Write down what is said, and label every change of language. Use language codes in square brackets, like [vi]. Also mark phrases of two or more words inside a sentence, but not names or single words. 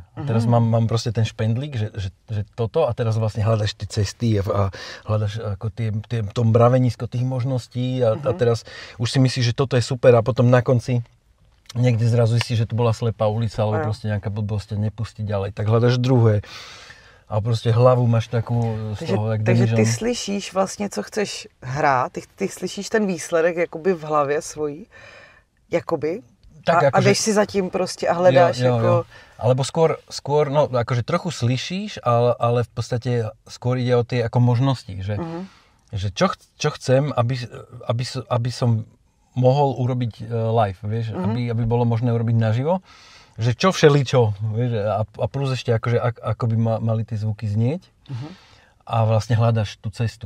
[sk] A teraz mám proste ten špendlík, že toto a teraz vlastne hľadaš tie cesty a hľadaš ako to mravenisko tých možností a teraz už si myslíš, že toto je super a potom na konci niekde zrazu zistíš, že to bola slepá ulica alebo proste nejaká blbosť a nepustí ďalej. Tak hľadaš druhé. [cs] A prostě hlavu máš takovou z toho, jak takže ty slyšíš vlastně, co chceš hrát, ty slyšíš ten výsledek jakoby v hlavě svojí, jakoby, tak, a jdeš si zatím prostě a hledáš jo. [sk] Alebo skôr, no akože trochu slyšíš, ale v podstate skôr ide o tie ako možnosti, že čo chcem, aby som mohol urobiť live, vieš, aby bolo možné urobiť naživo. Že čo všeličo, vieš, a plus ešte akože, ako by mali tie zvuky znieť a vlastne hľadaš tú cestu.